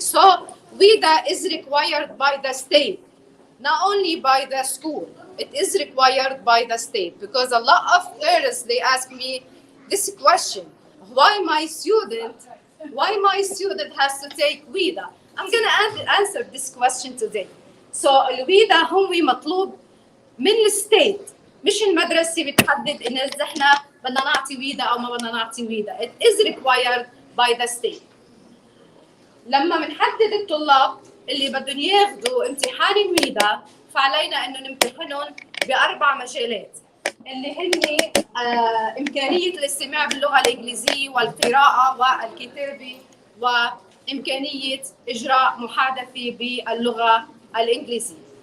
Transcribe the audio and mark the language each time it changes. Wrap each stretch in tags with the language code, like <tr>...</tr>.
<en>So WIDA is required by the state, not only by the school. It is required by the state, because a lot of parents, they ask me this question: why my student has to take WIDA? I'm going to answer this question today.</en> <ar>So الويدا هو مطلوب من الستيت، مش المدرسة بتحدد إن إذا إحنا بدنا نعطي ويدا أو ما بدنا نعطي ويدا.</ar> <en>It is required by the state.</en> <ar>لما بنحدد الطلاب اللي بدهم ياخذوا امتحان الويدا، فعلينا إنه نمتحنهم ب4 مجالات اللي هن إمكانية الاستماع باللغة الإنجليزية والقراءة والكتابة وإمكانية إجراء محادثة باللغة الإنجليزية.</ar>